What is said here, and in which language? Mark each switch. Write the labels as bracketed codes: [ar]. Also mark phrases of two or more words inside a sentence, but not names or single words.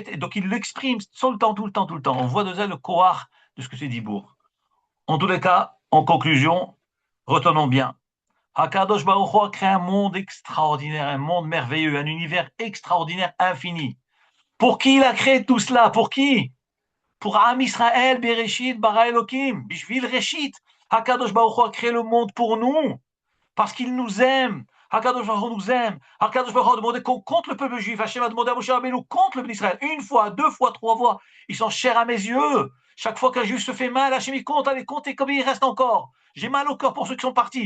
[fr] Et donc il l'exprime tout le temps, tout le temps, tout le temps. On voit déjà le koach de ce que c'est Dibourg. En tous les cas, en conclusion, retenons bien. [he] הקדוש ברוך הוא [fr] a créé un monde extraordinaire, un monde merveilleux, un univers extraordinaire, infini. Pour qui il a créé tout cela? Pour qui? Pour [he] עם ישראל, בראשית, ברא אלהים, בשביל ראשית. הקדוש ברוך הוא [fr] a créé le monde pour nous, parce qu'il nous aime. [he] הקדוש ברוך הוא [fr] nous aime. [he] הקדוש ברוך הוא [fr] a demandé qu'on compte le peuple juif. Hachem a demandé à Moshe Rabbeinu contre le peuple d'Israël. Une fois, deux fois, trois fois. Ils sont chers à mes yeux. Chaque fois qu'un juif se fait mal, Hachem il compte. Allez, comptez combien il reste encore. J'ai mal au cœur pour ceux qui sont partis.